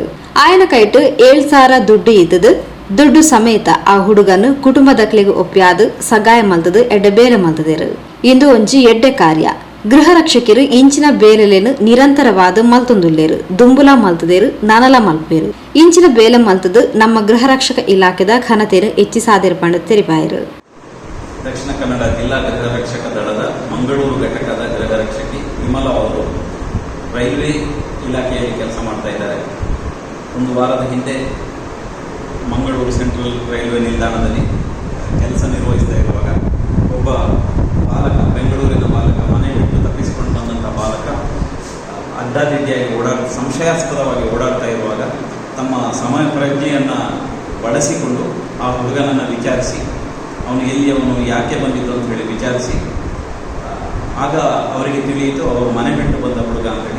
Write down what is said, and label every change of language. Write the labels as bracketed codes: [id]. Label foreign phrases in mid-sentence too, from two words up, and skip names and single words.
[tcy] ಆಯನ ಕೈಟ್ 7,000 ದುಡ್ಡು ಇದ್ದದು. ದುಡ್ಡು ಸಮೇತ ಆ ಹುಡುಗನು ಕುಟುಂಬದಕ್ಲೆಗೆ ಒಪ್ಪಿಯಾದು ಸಗಾಯ ಮಲ್ತದು ಎಡ್ಡೆ ಬೇರೆ ಮಲ್ತದೇರು. ಇಂದು ಒಂಜಿ ಎಡ್ಡೆ ಕಾರ್ಯ ಗೃಹ ರಕ್ಷಕರು ಇಂಚಿನ ಬೇಲೆಲೇನು ನಿರಂತರವಾದ ಮಲ್ತೊಂದುಲ್ಲೇರು ದುಂಬುಲ ಮಲ್ತದೇರು ನನಲ ಮಲ್ಪೇರು ಇಂಚಿನ ಬೇಲೆ ಮಲ್ತದು ನಮ್ಮ ಗೃಹ ರಕ್ಷಕ ಇಲಾಖೆದ ಘನತೆಯನ್ನು ಹೆಚ್ಚಿಸಾದಿರ್ಪಂಡು ತೆರಿಪಾಯರು. [kn] ದಕ್ಷಿಣ ಕನ್ನಡ ಜಿಲ್ಲಾ ಗೃಹ ರಕ್ಷಕ ದಳದ ಮಂಗಳೂರು ಘಟಕದ ಗೃಹ ರಕ್ಷಕಿ ವಿಮಲಾ ಅವರು ರೈಲ್ವೆ ಇಲಾಖೆಯಲ್ಲಿ ಕೆಲಸ ಮಾಡ್ತಾ ಇದ್ದಾರೆ. ಒಂದು ವಾರದ ಹಿಂದೆ ಮಂಗಳೂರು ಸೆಂಟ್ರಲ್ ರೈಲ್ವೆ ನಿಲ್ದಾಣದಲ್ಲಿ ಕೆಲಸ ನಿರ್ವಹಿಸ್ತಾ ಇರುವಾಗ ಒಬ್ಬ ಬಾಲಕ, ಬೆಂಗಳೂರಿನ ಬಾಲಕ, ಮನೆ ಬಿಟ್ಟು ತಪ್ಪಿಸಿಕೊಂಡು ಬಂದಂಥ ಬಾಲಕ ಅಡ್ಡಾದಿಡ್ಡಿಯಾಗಿ ಸಂಶಯಾಸ್ಪದವಾಗಿ ಓಡಾಡ್ತಾ ಇರುವಾಗ ತಮ್ಮ ಸಮಯ ಪ್ರಜ್ಞೆಯನ್ನು ಬಳಸಿಕೊಂಡು ಆ ಹುಡುಗನನ್ನು ವಿಚಾರಿಸಿ ಅವನು ಎಲ್ಲಿ, ಅವನು ಯಾಕೆ ಬಂದಿದ್ದು ಅಂತ ಹೇಳಿ ವಿಚಾರಿಸಿ ಆಗ ಅವರಿಗೆ ತಿಳಿಯಿತು ಅವರು ಮನೆ ಬಿಟ್ಟು ಬಂದ ಹುಡುಗ ಅಂತೇಳಿ.